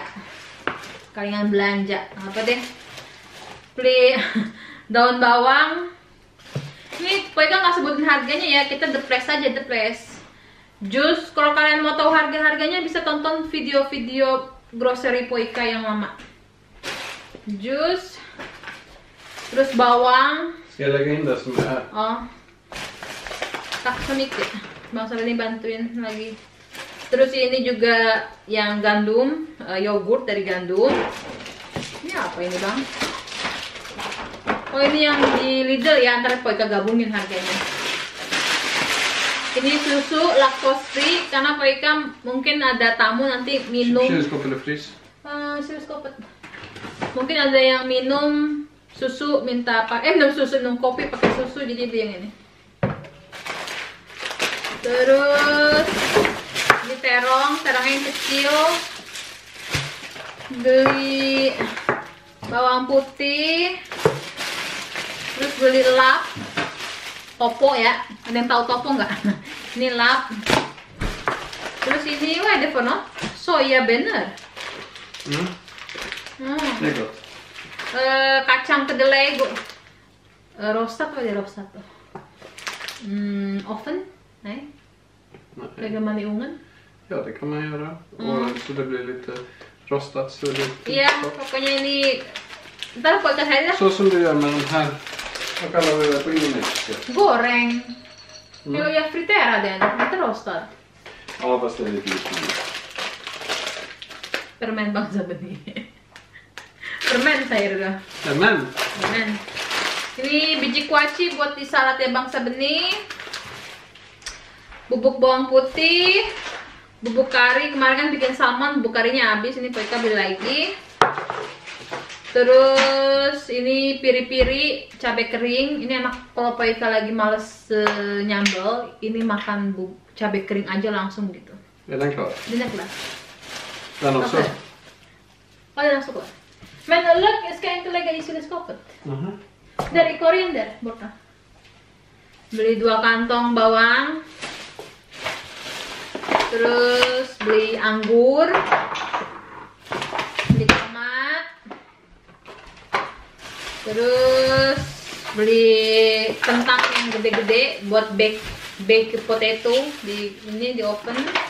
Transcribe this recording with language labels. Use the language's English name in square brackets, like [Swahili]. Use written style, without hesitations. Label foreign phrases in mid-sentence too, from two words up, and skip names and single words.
[Indonesian] Kalian belanja apa deh? Beli daun bawang. Ini Poika nggak sebutin harganya ya, kita depres aja, depres. Jus, kalau kalian mau tahu harga-harganya bisa tonton video-video grocery Poika yang lama. Jus, terus bawang. [Swedish] Ska jag lägga in det som är här? [Indonesian] Oh, tak semikit. Bang Sabeni bantuin lagi. Terus ini juga yang gandum, yogurt dari gandum. Ini apa ini Bang? Oh, ini yang di Lidl ya, antara Poika gabungin harganya. Ini susu [English] lactose free [Indonesian] karena Poika mungkin ada tamu nanti minum. [Swedish] Kylskåp eller frys? Kylskåpet. [Indonesian] Mungkin ada yang minum susu, minta apa? Minum susu, minum kopi pakai susu, jadi beli yang ini. Terus ini terongnya yang kecil. Beli bawang putih. Terus beli lap topo ya. Ada yang tahu topo nggak? Ini lap. Terus ini ada apa? Soya bener. [Swedish] Det är gott. [Indonesian] Kacang kedelai [Swedish] rostat, vad är det rostat då? Oven? Nej. Lägger man i ugnen? Ja, det kan man göra. Och så det blir lite rostat så det [Indonesian] Iya, pokoknya ini ntar Poika saya [Swedish] så som du gör med de här. Vad kallar vi det på indonesiska? goreng. [Indonesian] Kalau ya [Swedish] fritera den, inte rostad. Ja, fast det är lite liknande. [Indonesian] Permen Bang Sabeni. Permen saya juga. [Swedish] Men. [Indonesian] Permen. Ini biji kuaci buat di saladnya Bang Sabeni. Bubuk bawang putih, bubuk kari. Kemarin kan bikin salmon, bubuk karinya habis. Ini Poika beli lagi. Terus ini piri-piri, cabai kering. Ini enak kalau Poika lagi males nyambel. Ini makan cabai kering aja langsung gitu. [Swedish] Är den klar? Den är klar. Den också? Ja, den är också klar. Men ska jag inte lägga i kylskåpet? Dari koriander borta. [Indonesian] Beli 2 kantong bawang. Terus beli anggur. Beli tomat. Terus beli kentang yang gede-gede buat [English] bake potato [Indonesian] ini di oven.